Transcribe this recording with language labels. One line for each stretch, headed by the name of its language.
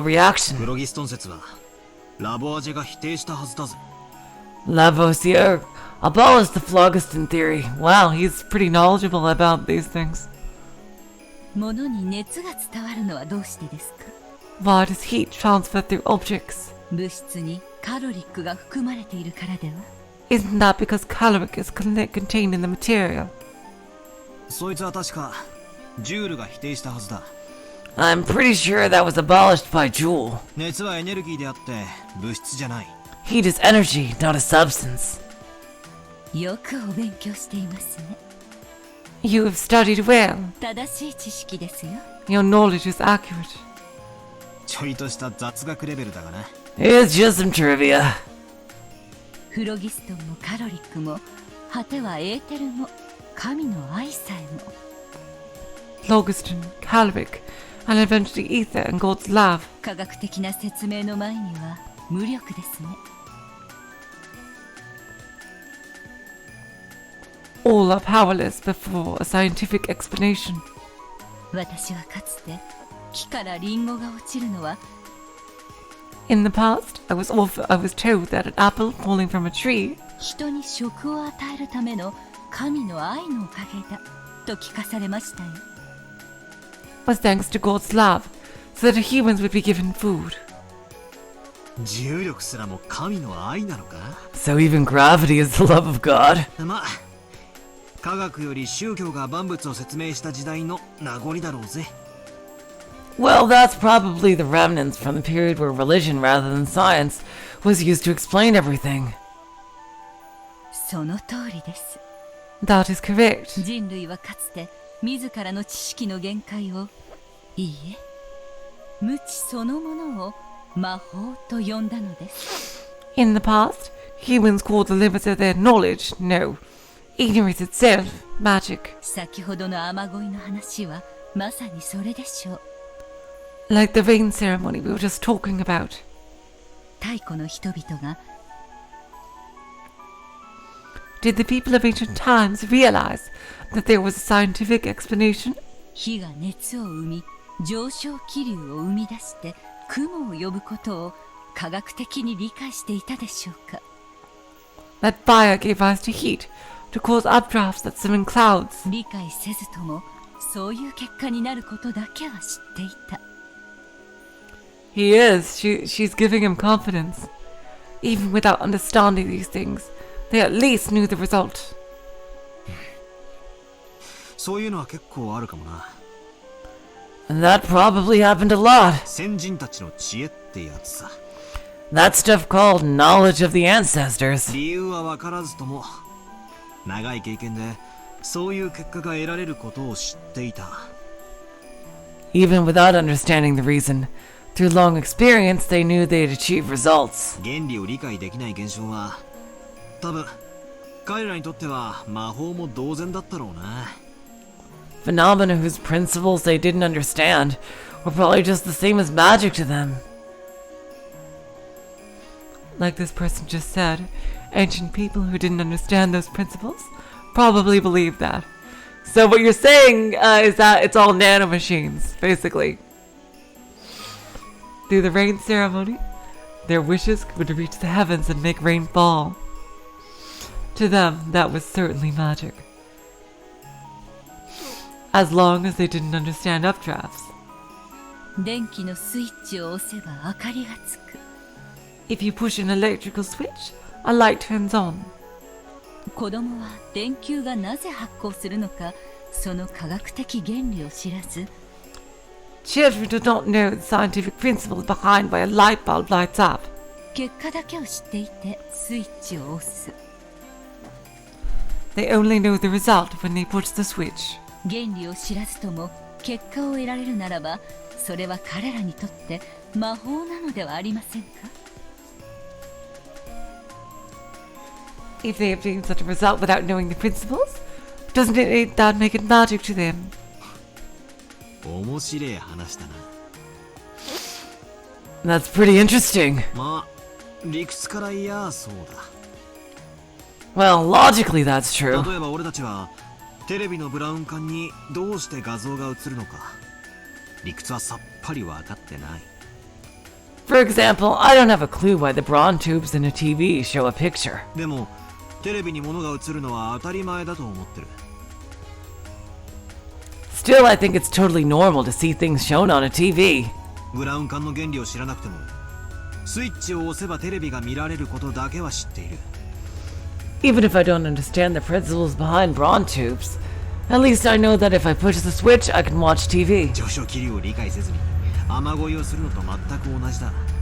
English: フ reaction.
Japanese: ロギストン説はラボアジェが否定したはずだぜ。
English: Lavoisier abolished the phlogiston theory. Wow, he's pretty knowledgeable about these things.
Japanese: 物に熱が伝わるのはどうしてですか？
English: Why does heat transfer through objects?
Japanese: 物質にカロリックが含まれているからでは？
English: Isn't that because caloric is contained in the material?
Japanese: そいつは確かジュールが否定したはずだ。
English: I'm pretty sure that was abolished by Joule.
Japanese: 熱はエネルギーであって物質じゃない。
English: Heat is energy, not a substance.
Japanese: よくお勉強していますね。
English: You have studied well.
Japanese: 正しい知識ですよ。
English: Your knowledge is accurate.
Japanese: ちょいとした雑学レベルだがな。
English: It's just some trivia.
Japanese: フロギストンもカロリックも、果てはエーテルも、神の愛さえも。
English: Phlogiston, caloric, and eventually ether and God's love.
Japanese: 科学的な説明の前には無力ですね。
English: All are powerless before a scientific explanation.
Japanese: 私はかつて木からリンゴが落ちるのは
English: In the past, I was told that an apple falling from a tree
Japanese: 人に食を与えるための神の愛のおかげだと聞かされましたよ。
English: was thanks to God's love, so that humans would be given food.
Japanese: 重力すらも神の愛なのか？
English: So even gravity is the love of God.
Japanese: まあ、科学より宗教が万物を説明した時代の名残だろうぜ。
English: Well, that's probably the remnants from the period where religion rather than science was used to explain everything.
Japanese: その通りです。
English: That is correct.
Japanese: 人類はかつて自らの知識の限界を、いいえ、無知そのものを魔法と呼んだのです。
English: In the past, humans called the limits of their knowledge, ignorance itself, magic.
Japanese: 先ほどの雨乞いの話はまさにそれでしょう。
English: Like the rain ceremony we were just talking about.
Japanese: 太古の人々が
English: Did the people of ancient times realize that there was a scientific explanation?
Japanese: 火が熱を生み、上昇気流を生み出して雲を呼ぶことを科学的に理解していたでしょうか。
English: That fire gave rise to heat, to cause updrafts that summon clouds.
Japanese: 理解せずともそういう結果になることだけは知っていた。
English: He is. She's giving him confidence. Even without understanding these things, they at least knew the result.
Japanese: そういうのは結構あるかもな。
English: That probably happened a lot.
Japanese: 先人たちの知恵ってやつさ。
English: That stuff called knowledge of the ancestors.
Japanese: 理由は分からずとも、長い経験でそういう結果が得られることを知っていた。
English: Even without understanding the reason, through long experience they knew they'd achieve results.
Japanese: 原理を理解できない現象は、多分彼らにとっては魔法も同然だったろうな。
English: Phenomena whose principles they didn't understand were probably just the same as magic to them. Like this person just said, ancient people who didn't understand those principles probably believed that. So what you're saying is that it's all nanomachines, basically. Through the rain ceremony, their wishes would reach the heavens and make rain fall. To them, that was certainly magic. As long as they didn't understand updrafts.
Japanese: 電気のスイッチを押せば明かりがつく。
English: If you push an electrical switch, a light turns on.
Japanese: 子供は電球がなぜ発光するのか、その科学的原理を知らず、
English: Children do not know the scientific principles behind why a light bulb lights up.
Japanese: 結果だけを知っていてスイッチを押す。
English: They only know the result when they push the switch.
Japanese: 原理を知らずとも結果を得られるならば、それは彼らにとって魔法なのではありませんか？
English: If they obtain such a result without knowing the principles, doesn't that make it magic to them?
Japanese: 面白い話だな。
English: That's pretty interesting.
Japanese: まあ、理屈から言やそうだ。
English: Well, logically that's true.
Japanese: 例えば俺たちはテレビのブラウン管にどうして画像が映るのか、理屈はさっぱり分かってない。
English: For example, I don't have a clue why the brawn tubes in a TV show a picture.
Japanese: でもテレビに物が映るのは当たり前だと思ってる。
English: Still, I think it's totally normal to see things shown on a TV.
Japanese: ブラウン管の原理を知らなくても、スイッチを押せばテレビが見られることだけは知っている。
English: Even if I don't understand the principles behind brawn tubes, at least I know that if I push the switch, I can watch TV.
Japanese: 上昇気流を理解せずに雨乞いをするのと全く同じだ。